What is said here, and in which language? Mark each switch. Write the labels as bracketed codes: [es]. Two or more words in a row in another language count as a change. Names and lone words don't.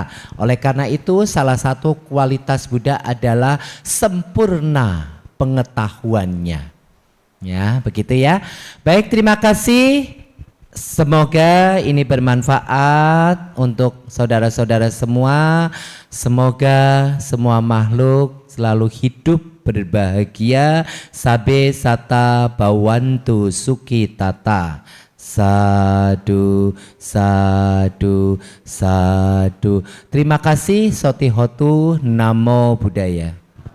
[id] Oleh karena itu salah satu kualitas Buddha adalah sempurna pengetahuannya. Ya, begitu ya. Baik, terima kasih. Semoga ini bermanfaat untuk saudara-saudara semua. Semoga semua makhluk selalu hidup berbahagia. [pi] Sabe sata bawantu suki tata. Sadu, sadu, sadu. [id] Terima kasih. [pi] Sotihotu, Namo Buddhaya.